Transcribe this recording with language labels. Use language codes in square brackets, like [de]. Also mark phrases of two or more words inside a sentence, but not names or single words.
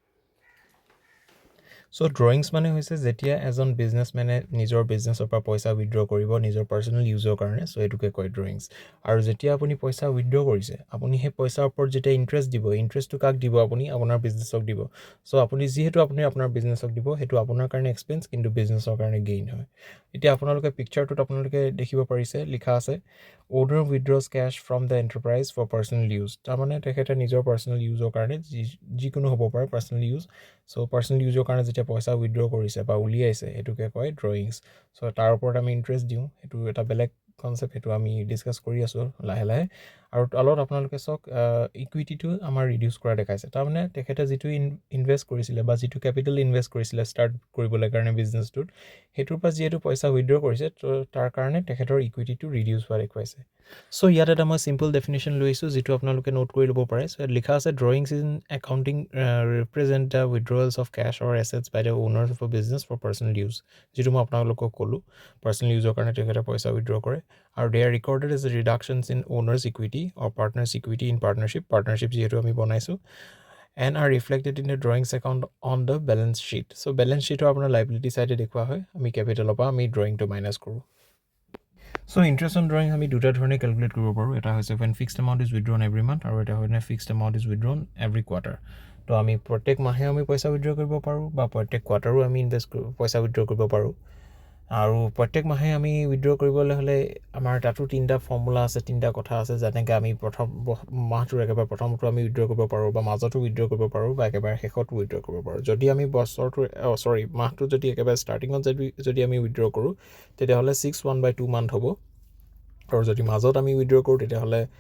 [en] So drawings [as] মানে হৈছে যেতিয়া এজন বিজনেছমেনে নিজৰ বিজনেছৰ পৰা পইচা উইথড্ৰ কৰিব নিজৰ [en] personal useৰ [as] কাৰণে সো এটুকে কয় ড্ৰয়িংছ আৰু যেতিয়া আপুনি পইচা উইথড্ৰ কৰিছে আপুনি সেই পইচাৰ ওপৰত যেতিয়া ইন্টাৰেষ্ট দিব ইন্টাৰেষ্টটো কাক দিব আপুনি আপোনাৰ বিজনেছক দিব সো আপুনি যেহেতু আপুনি আপোনাৰ বিজনেছক দিব হেতু আপোনাৰ কাৰণে এক্সপেন্স কিন্তু বিজনেছৰ কাৰণে গেইন হয় এতিয়া আপোনালোকে পিকচাৰটোত আপোনালোকে দেখিব পাৰিছে লিখা আছে [en] owner withdraws cash from the enterprise for personal use [as] তাৰমানে তেখেতে নিজৰ [en] personal useৰ [as] কাৰণে যিকোনো হ'ব পাৰে [en] personal use [as] সো [en] personal useৰ [as] কাৰণে যেতিয়া পইচা উইথড্ৰ কৰিছে বা উলিয়াইছে এটুকে কয় ড্ৰয়িংছ সো তাৰ ওপৰত আমি ইন্টাৰেষ্ট দিওঁ এটু এটা বেলেগ কনসেপ্ট হেতু আমি ডিসকাস কৰি আছো লাহে লাহে আৰু তলত আপোনালোকে সক ইকুইটিটো আমাৰ ৰিডিউস কৰা দেখাইছে তাৰমানে তেখেতে যেটো ইনভেস্ট কৰিছিলে বা যেটো ক্যাপিটাল ইনভেস্ট কৰিছিলে ষ্টাৰ্ট কৰিবলৈ কাৰণে বিজনেছটোত হেতুৰ পৰা যেটো পইচা উইথড্ৰ কৰিছে তো তাৰ কাৰণে তেখেতৰ ইকুইটিটো ৰিডিউস হোৱা দেখুৱাইছে সো ইয়াত এটা মই [en] simple definition [as] লৈছো যেটো আপোনালোকে নোট কৰি ল'ব পাৰে সো লিখা আছে [en] drawings in accounting represent the withdrawals of cash or assets by the owners of a business for personal use [as] যেটো মই আপোনালোকক ক'লো [en] personal use [as] ৰ কাৰণে তেখেতে পইচা উইথড্ৰ কৰে আৰু [en] they are recorded as reductions in owner's equity or partner's equity in partnership [as] যেটো আমি বনাইছো [en] and are reflected in the drawings account on the balance sheet so balance sheet আপোনাৰ liability side [as] দেখুৱা হয় আমি [en] capital [as] পৰা আমি [en] drawing to minus কৰো So interest on drawing [as] আমি দুটা ধৰণে ক্যালকুলেট কৰিব পাৰো এটা হৈছে [en] when fixed amount is withdrawn every month [as] আৰু এটা হয় [en] fixed amount is withdrawn every quarter [as] তো আমি প্ৰত্যেক মাহে আমি পইচা উইথড্ৰ কৰিব পাৰো বা প্ৰত্যেক কোৱাৰ্টাৰো আমি পইচা উইথড্ৰ কৰিব পাৰো আৰু প্ৰত্যেক মাহে আমি উইথড্ৰ কৰিবলৈ হলে আমাৰ তাতো তিনটা ফৰ্মুলা আছে তিনটা কথা আছে যেনেকৈ আমি প্ৰথম মাহটোৰ একেবাৰে প্ৰথমটো আমি উইথড্ৰ কৰিব পাৰো বা মাজতো উইথড্ৰ কৰিব পাৰো বা একেবাৰে শেষতো উইথড্ৰ কৰিব পাৰো যদি আমি বছৰটো মাহটো যদি একেবাৰে ষ্টাৰ্টিঙত যদি আমি উইথড্ৰ কৰো তেতিয়া হলে 6/1/2 মান্থ হ'ব আৰু যদি মাজত আমি উইথড্ৰ কৰো তেতিয়া হলে